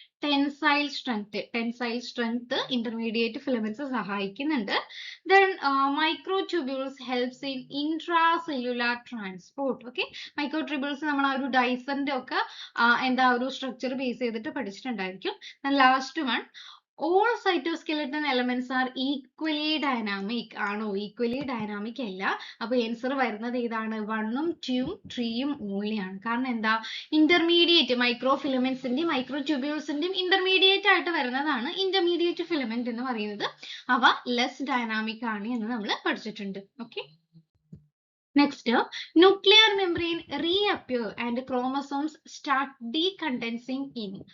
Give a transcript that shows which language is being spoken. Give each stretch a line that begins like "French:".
Malayalam: Tensile strength intermediate filaments സഹായിക്കുന്നുണ്ട്.
English: Then microtubules helps in intracellular transport.
Malayalam: Okay, മൈക്രോട്യൂബ്യൂൾസ് നമ്മൾ ആ ഒരു ഡൈസറിന്റെ ഒക്കെ എന്താ ഒരു സ്ട്രക്ചർ ബേസ് ചെയ്തിട്ട് പഠിച്ചിട്ടുണ്ടായിരിക്കും.
English: Last one, all cytoskeleton elements are equally dynamic. ആണോ?
Malayalam: equally dynamic അല്ല. അപ്പൊ ആൻസർ വരുന്നത് ഏതാണ്? 1ഉം 2ഉം 3ഉം ഓൺലി ആണ്. കാരണം എന്താ? ഇന്റർമീഡിയറ്റ് മൈക്രോ ഫിലമെന്റ്സിന്റെയും മൈക്രോ ട്യൂബ്യൂൾസിന്റെയും ഇന്റർമീഡിയറ്റ് ആയിട്ട് വരുന്നതാണ് ഇന്റർമീഡിയറ്റ് ഫിലമെന്റ് എന്ന് പറയുന്നത്. അവ ലെസ് ഡൈനാമിക് ആണ് എന്ന് നമ്മൾ പഠിച്ചിട്ടുണ്ട്.
English: Okay, next, nuclear membrane reappear and chromosomes start decondensing in.